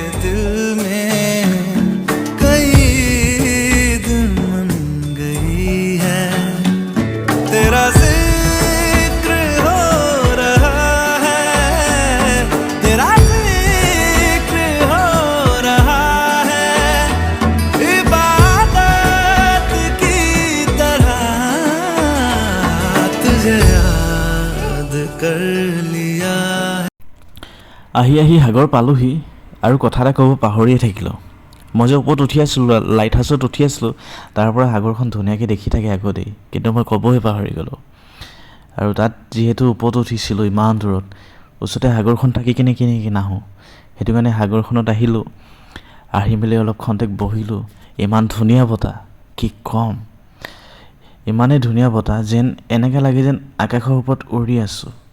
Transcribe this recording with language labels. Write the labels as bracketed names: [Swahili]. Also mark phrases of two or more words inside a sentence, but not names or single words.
[Hindi] दिल में कई दिन बन गई है तेरा जिक्र हो रहा है तेरा जिक्र हो रहा है इबादत की तरह तुझे याद कर लिया [Assamese] আহি আহি সাগৰ পালোহি আৰু কথা এটা ক'ব পাহৰিয়ে থাকিলোঁ মই যে ওপৰত উঠি আছিলোঁ লাইট হাউচত উঠি আছিলোঁ তাৰ পৰা সাগৰখন ধুনীয়াকৈ দেখি থাকে আগতেই কিন্তু মই ক'বই পাহৰি গ'লোঁ আৰু তাত যিহেতু ওপৰত উঠিছিলোঁ ইমান দূৰত ওচৰতে সাগৰখন থাকি কেনেকৈ নাহোঁ সেইটো কাৰণে সাগৰখনত আহিলোঁ আহি মেলি অলপ খন্তেক বহিলোঁ ইমান ধুনীয়া বতাহ কি ক'ম ইমানেই ধুনীয়া বতাহ যেন এনেকৈ লাগে যেন আকাশৰ ওপৰত উৰি আছোঁ